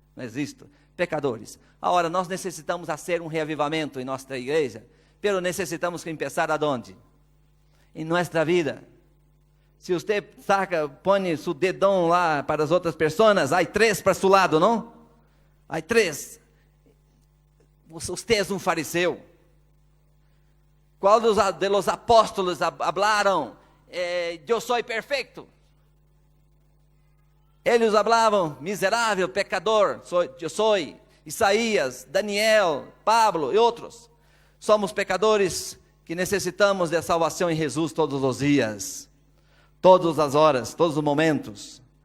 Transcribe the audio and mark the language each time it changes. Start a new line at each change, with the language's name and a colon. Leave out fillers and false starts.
Portuguese: Não existe pecadores. Agora, nós necessitamos fazer um reavivamento em nossa igreja, pero necessitamos começar aonde? Em nossa vida. Se você põe seu dedão lá para as outras pessoas, há 3 para seu lado, não? Há 3. Você é um fariseu.
Spanish: ¿Cuál de los apóstoles hablaron? Yo soy perfecto.
Portuguese: Eles hablavam, miserável, pecador, eu sou. Isaías, Daniel, Pablo e outros. Somos pecadores que necessitamos da salvação em Jesus todos os dias, todas as horas, todos os momentos.